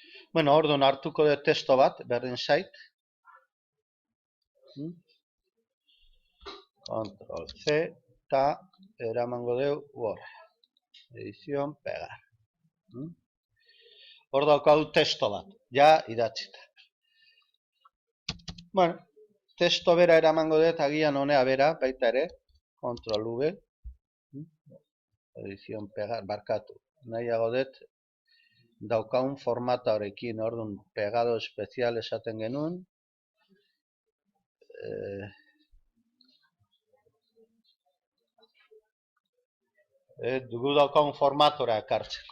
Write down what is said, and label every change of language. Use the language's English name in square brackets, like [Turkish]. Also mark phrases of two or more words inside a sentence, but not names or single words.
[Basque] Bueno, orduan hartuko dut testo bat, berdin zait. Control C, eta eramango deu Word. [Spanish] Edición, pegar. [Basque] Hor daukagu testo bat, ja idatzita. Bueno, testo bera eramango dut, agian honea bera, baita ere. [Spanish] Control V. Edición, pegar, [Basque] barkatu. Nahiago dut, daukagun formata horrekin, orduan [Spanish] pegado espezial [Basque] esaten genuen. Dugu daukagun formatora ekartzeko.